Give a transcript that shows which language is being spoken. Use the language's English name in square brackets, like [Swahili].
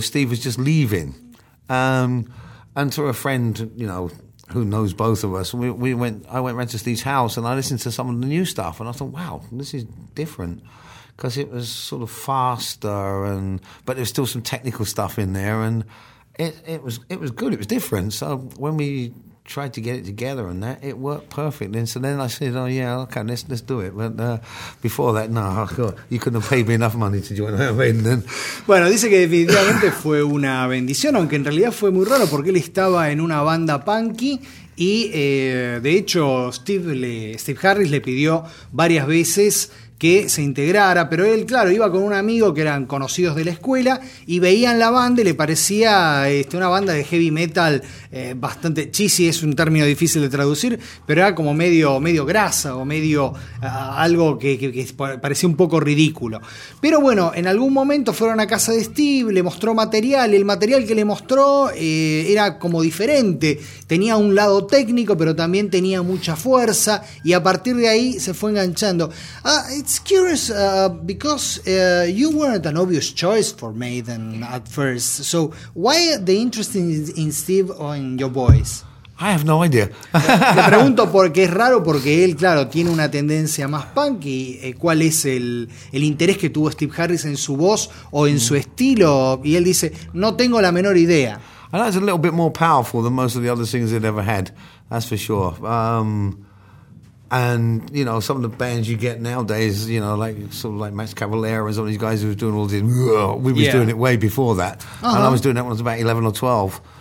[English] Steve was just leaving. And through a friend, you know, who knows both of us, I went round to Steve's house and I listened to some of the new stuff and I thought, wow, this is different, because it was sort of faster, and but there's still some technical stuff in there, and it was good, it was different. So when we tried to get it together and that, it worked perfectly. And so then I said, oh yeah, okay, let's do it. But before that, no, oh God, you couldn't have paid me enough money to join Iron Maiden. [Spanish] Bueno, dice que definitivamente fue una bendición, aunque en realidad fue muy raro porque él estaba en una banda punky. Y de hecho Steve Harris le pidió varias veces que se integrara, pero él, claro, iba con un amigo que eran conocidos de la escuela y veían la banda y le parecía una banda de heavy metal bastante cheesy, es un término difícil de traducir, pero era como medio grasa o medio algo que parecía un poco ridículo. Pero bueno, en algún momento fueron a casa de Steve, le mostró material, el material que le mostró era como diferente, tenía un lado técnico, pero también tenía mucha fuerza, y a partir de ahí se fue enganchando. [English] It's curious because you weren't an obvious choice for Maiden at first. So why the interest in Steve or in your voice? I have no idea. [Spanish] Le pregunto porque es raro, porque él, claro, tiene una tendencia más punky. ¿Cuál es el interés que tuvo Steve Harris en su voz o en su estilo? Y él dice, no tengo la menor idea. [English] And that's a little bit more powerful than most of the other singers they've ever had. That's for sure. And, you know, some of the bands you get nowadays, you know, like sort of like Max Cavalera and some of these guys who were doing all this. We was doing it way before that. Uh-huh. And I was doing that when I was about 11 or 12.